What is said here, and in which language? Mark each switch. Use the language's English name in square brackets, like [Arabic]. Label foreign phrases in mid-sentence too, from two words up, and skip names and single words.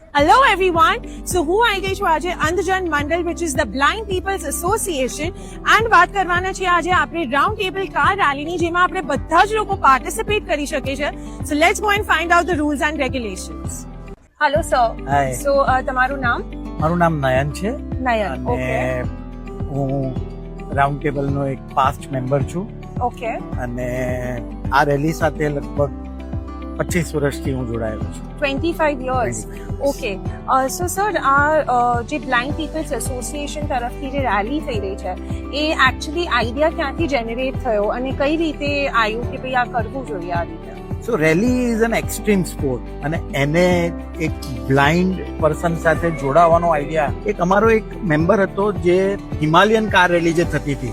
[English] Hello everyone. So [Gujarati] હું આવી ગઈ છું આજે અંધજન મંડળ [English] which is the Blind People's Association [Gujarati] and વાત કરવાના છીએ આજે આપણે રાઉન્ડ ટેબલ કાર રેલીની જેમાં આપણે બધા જ લોકો પાર્ટિસિપેટ કરી શકે છે. [English] So let's go and find out the rules and regulations. Hello sir. Hi. [Gujarati] So તમારું નામ? મારું નામ નયન છે. નયન. Okay. હું રાઉન્ડ ટેબલ નો એક [English] past member [Gujarati] છું. Okay. અને આ રેલી સાથે લગભગ 25 વર્ષથી હું જોડાયેલો છું. 25 years. 25 years. Okay. [English] So sir, [Gujarati] આ જે બ્લાઇન્ડ પીપલ્સ એસોસિએશન તરફથી જે રેલી થઈ રહી છે એ એકચ્યુઅલી આઈડિયા ક્યાંથી જનરેટ થયો અને કઈ રીતે આવ્યું કે ભાઈ આ કરવું જોઈએ આ રીતે? [English] so rally is an extreme sport [Gujarati] અને એને એક બ્લાઇન્ડ પર્સન સાથે જોડાવાનો આઈડિયા એક અમારો એક મેમ્બર હતો જે હિમાલયન કાર રેલી જે થતી હતી